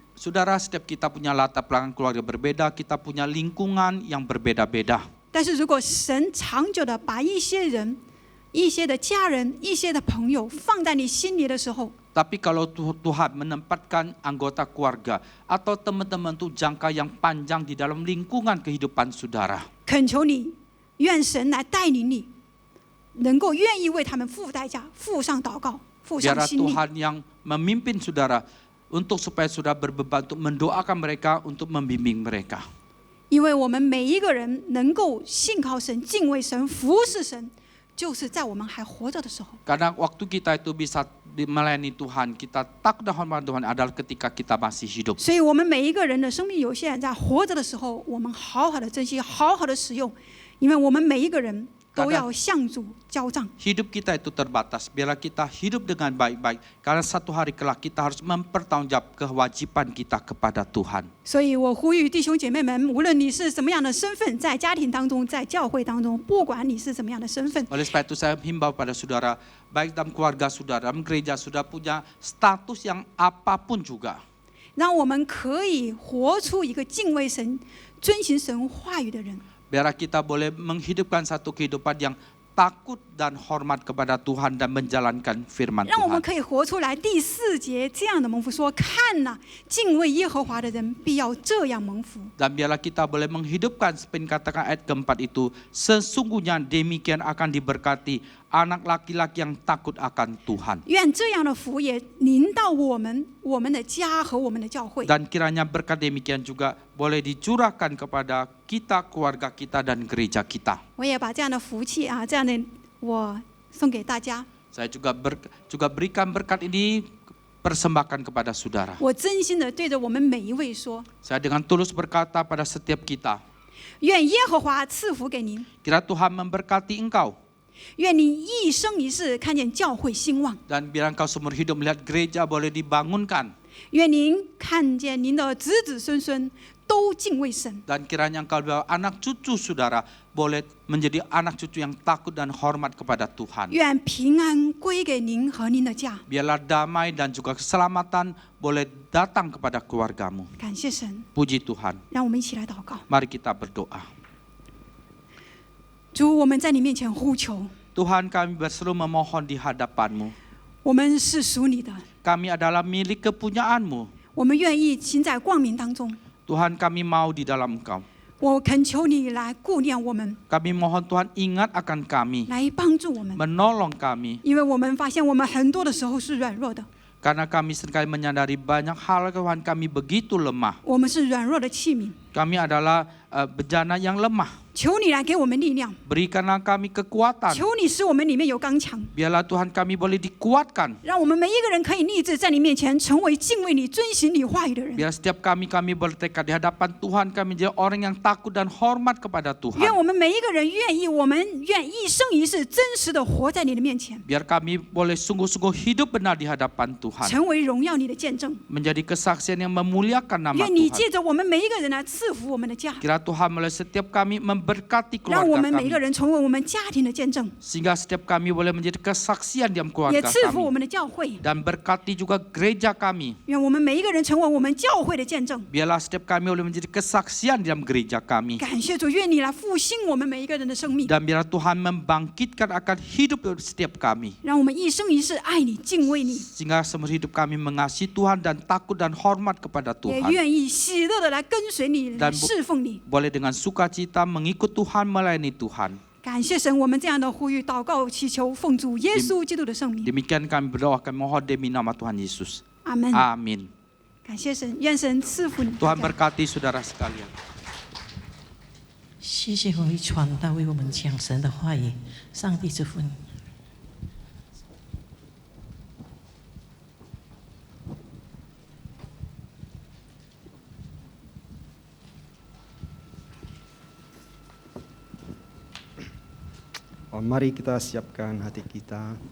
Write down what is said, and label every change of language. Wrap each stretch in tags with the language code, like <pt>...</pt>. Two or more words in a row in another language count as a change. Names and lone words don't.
<id>Saudara, setiap kita punya latar belakang keluarga berbeda, kita punya lingkungan yang berbeda-beda.</id> <zh>但是如果神长久的把一些人、一些的家人、一些的朋友放在你心里的时候，</zh> <id>Tapi kalau Tuhan menempatkan anggota keluarga atau teman-teman itu jangka yang panjang di dalam lingkungan kehidupan saudara.</id> <zh>恳求你，愿神来带领你，能够愿意为他们付代价，付上祷告，付上</zh> <id>Biarlah</id> <zh>心力。</zh> <id>Tuhan yang memimpin saudara untuk supaya saudara berbeban untuk mendoakan mereka, untuk membimbing mereka.</id> <zh>因为我们每一个人能够信靠神、敬畏神、服侍神，就是在我们还活着的时候。</zh> <id>Karena waktu kita itu bisa melayani Tuhan, kita takut dan hormat Tuhan adalah ketika kita masih hidup.</id> <zh>所以，我们每一个人的生命有限，在活着的时候，我们好好的珍惜，好好的使用，因为我们每一个人都要向主交账。</zh> <id>Hidup kita itu terbatas. Biarlah kita hidup dengan baik-baik. Karena satu hari kelak kita harus mempertanggungjawab kewajiban kita kepada Tuhan.</id> <zh>所以我呼吁弟兄姐妹们，无论你是什么样的身份，在家庭当中，在教会当中，不管你是什么样的身份，</zh> <id>Oleh sebab itu saya himbau pada saudara, baik dalam keluarga saudara, dalam gereja sudah punya status yang apapun juga.</id> <zh>让我们可以活出一个敬畏神、遵行神话语的人。</zh> <id>Biarlah kita boleh menghidupkan satu kehidupan yang takut dan hormat kepada Tuhan dan menjalankan firman</id> <zh>让我们</zh> <id>Tuhan.</id> <zh>可以活出来第4节这样的蒙福说：看哪，敬畏耶和华的人必要这样蒙福。</zh> <id>Dan biarlah kita boleh menghidupkan seperti katakan ayat keempat itu, sesungguhnya demikian akan diberkati anak laki-laki yang takut akan Tuhan.</id> <zh>愿这样的福也临到我们、我们的家和我们的教会。</zh> <id>Dan kiranya berkat demikian juga boleh dicurahkan kepada kita, keluarga kita, dan gereja kita.</id> <zh>我也把这样的福气这样的我送给大家。</zh> <id>Saya juga berikan berkat ini, persembahkan kepada saudara.</id> <zh>我真心的对着我们每一位说：</zh> <id>Saya dengan tulus berkata pada setiap kita,</id> <zh>愿耶和华赐福给您，</zh> <id>kira Tuhan memberkati engkau.</id> <zh>愿你一生一世看见教会兴旺，</zh> <id>Dan biar engkau seumur hidup melihat gereja boleh dibangunkan.</id> <zh>愿您看见您的子子孙孙都敬畏神。</zh> <id>Dan kiranya engkau bawa anak cucu saudara boleh menjadi anak cucu yang takut dan hormat kepada Tuhan.</id> <zh>愿平安归给您和您的家。</zh> <id>Biarlah damai dan juga keselamatan boleh datang kepada keluargamu.</id> <zh>感谢神，</zh> <id>Puji Tuhan.</id> <zh>让我们一起来祷告。</zh> <id>Mari kita berdoa.</id> <zh>主，我们在你面前呼求，</zh> <id>Tuhan, kami berseru memohon di hadapan-Mu.</id> <zh>我们是属你的，</zh> <id>Kami adalah milik kepunyaan-Mu.</id> <zh>我们愿意行在光明当中。</zh> <id>Tuhan, kami mau di dalam Engkau.</id> <zh>我恳求你来顾念我们，</zh> <id>Kami mohon Tuhan ingat akan kami,</id> <zh>来帮助我们，</zh> <id>menolong kami.</id> <zh>因为我们发现我们很多的时候是软弱的，</zh> <id>Karena kami seringkali menyadari banyak hal Tuhan kami begitu lemah.</id> <zh>我们是软弱的器皿。</zh> <id>Kami adalah bejana yang lemah.</id> <zh>求你来给我们力量，</zh> <id>Berikanlah kami kekuatan.</id> <zh>求你使我们里面有刚强，</zh> <id>Biarlah Tuhan kami boleh dikuatkan.</id> <zh>让我们每一个人可以立志在你面前成为敬畏你、遵行你话语的人。</zh> <id>Biar setiap kami bertekad di hadapan Tuhan, kami menjadi orang yang takut dan hormat kepada</id> <zh>愿</zh> <id>Tuhan.</id> <zh>我们每一个人我们愿一生一世真实的活在你的面前，</zh> <id>Biar kami boleh sungguh-sungguh hidup benar di hadapan Tuhan.</id> <zh>成为荣耀你的见证。</zh> <id>Menjadi kesaksian yang memuliakan nama</id> <zh>愿你</zh> <id>Tuhan.</id> <zh>借着我们每一个人来赐福我们的家，</zh> <id>Kira Tuhan melalui setiap kami memberkati</id> <zh>让我</zh> <id>keluarga</id> <zh>们每一个</zh> <id>kami.</id> <zh>人成为我们家庭的见证，</zh> <id>Sehingga setiap kami boleh menjadi kesaksian dalam</id> <zh>也</zh> <id>keluarga</id> <zh>赐福我</zh> <id>kami.</id> <zh>们的教会。</zh> <id>Dan berkati juga gereja kami.</id> <zh>愿我们每一个人成为我们教会的见证。</zh> <id>Biarlah setiap kami boleh menjadi kesaksian dalam gereja kami.</id> <zh>感谢主，愿你来复兴我们每一个人的生命，</zh> <id>Dan biarlah Tuhan membangkitkan akan hidup setiap kami.</id> <zh>让我们一生一世爱你、敬畏你，</zh> <id>Sehingga seumur hidup kami mengasihi Tuhan dan takut dan hormat kepada</id> <zh>也</zh> <id>Tuhan.</id> <zh>愿意喜乐的来跟随你、来</zh> <id>Dan</id> <zh>侍奉你。</zh> <id>boleh dengan sukacita mengikut Tuhan, melayani Tuhan.</id> <zh>感谢神，我们这样的呼吁、祷告、祈求，奉主耶稣基督的圣名，</zh> <id>Demikian kami berdoa, kami mohon demi nama Tuhan Yesus.</id> <zh>阿门。</zh> <id>Amin.</id> <zh>感谢神，愿神赐福你。</zh> <id>Tuhan berkati saudara sekalian.</id> <zh>谢谢红衣传道为我们讲神的话语，上帝祝福你。</zh> <id>Mari kita siapkan hati kita.</id>